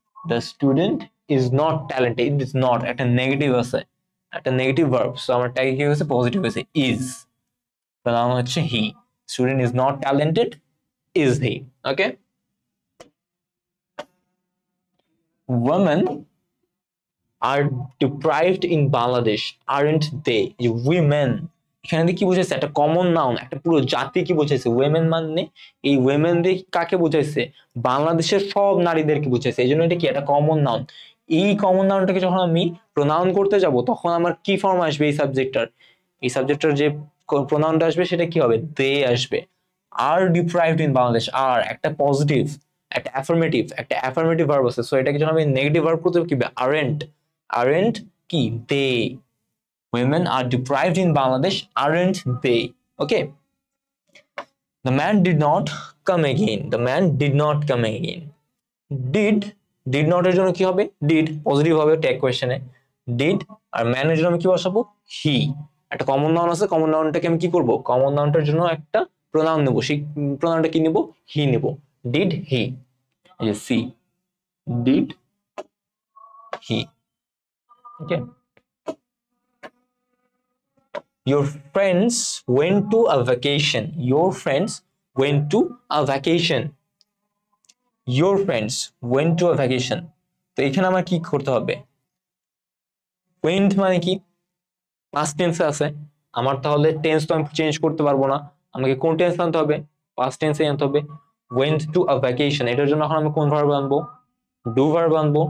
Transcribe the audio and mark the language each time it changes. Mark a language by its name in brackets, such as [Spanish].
[English] the student is not talented, it is not [Bangla] একটা negative আছে, একটা নেগেটিভ ভার্ব, সো আমার ট্যাগে কি হয়েছে, পজিটিভ হয়েছে, ইজ, প্রোনাউন হচ্ছে হি। [English] Student is not talented, is he. Okay, women are deprived in Bangladesh, aren't they? [Bangla] women এখানে কি বুঝাইছে, একটা কমন নাউন, একটা পুরো জাতি কি বুঝাইছে, women মানে এই women দিয়ে কাকে বুঝাইছে, বাংলাদেশের সব নারীদেরকে বুঝাইছে, এই জন্য এটা কি একটা কমন নাউন। এই কমন নাউনটাকে যখন আমি প্রোনাউন করতে যাব, তখন আমার কি ফর্ম আসবে, এই সাবজেক্টটার যে প্রোনাউনটা আসবে সেটা কি হবে, দে আসবে। আর ডিপ্রাইভড ইন বাংলাদেশ, আর একটা পজিটিভ, একটা অ্যাফার্মেটিভ ভার্ব আছে, সো এটাকে যখন আমি নেগেটিভ ভার্ব করতে হবে কি, aren't কি, they, [English] women are deprived in Bangladesh, aren't they? Okay, the man did not come again, the man did not come again, did not [Bangla] এর জন্য কি হবে, [English] did positive হবে tag কোয়েশ্চেনে, did। [Bangla] আর ম্যান এর জন্য আমি কি বসাবো, হি। একটা কমন নাউন আছে, কমন নাউনটাকে আমি কি করব, কমন নাউনটার জন্য একটা প্রোনাউন নেব, সেই প্রোনাউনটা কি নেব, হি নেব, [English] did he, [Bangla] এই যে C, did he. Okay, [English] your friends went to a vacation, your friends went to a vacation, your friends went to a vacation। [Bangla] তো এখানে আমার কি করতে হবে, went মানে কি পাস্ট টেন্সে আছে আমার, তাহলে টেন্স তো আমি চেঞ্জ করতে পারবো না, আমাকে কোন টেন্স আনতে হবে, পাস্ট টেন্সে আনতে হবে। went to a vacation, এটার জন্য এখন আমি কোন ভার্ব আনবো, ডু ভার্ব আনবো।